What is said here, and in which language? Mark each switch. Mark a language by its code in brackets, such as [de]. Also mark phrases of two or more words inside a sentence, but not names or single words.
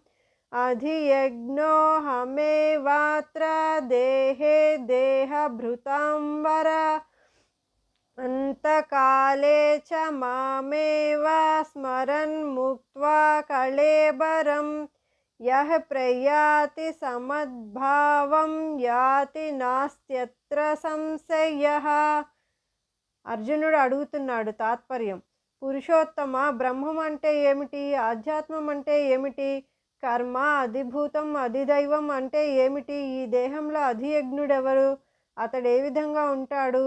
[sa] अधियज्ञोऽहमेवात्र देहे देहभृतां वर अन्तकाले च मामेव स्मरन् मुक्त्वा कळेबरम् यः प्रयाति समद्भावं याति नास्त्यत्र संशयः। [te] అర్జునుడు అడుగుతున్నాడు తాత్పర్యం. పురుషోత్తమ, బ్రహ్మం అంటే ఏమిటి? ఆధ్యాత్మం అంటే ఏమిటి? కర్మ, అధిభూతం, అధిదైవం అంటే ఏమిటి? ఈ దేహంలో అధియజ్ఞుడెవరు? అతడు ఏ విధంగా ఉంటాడు?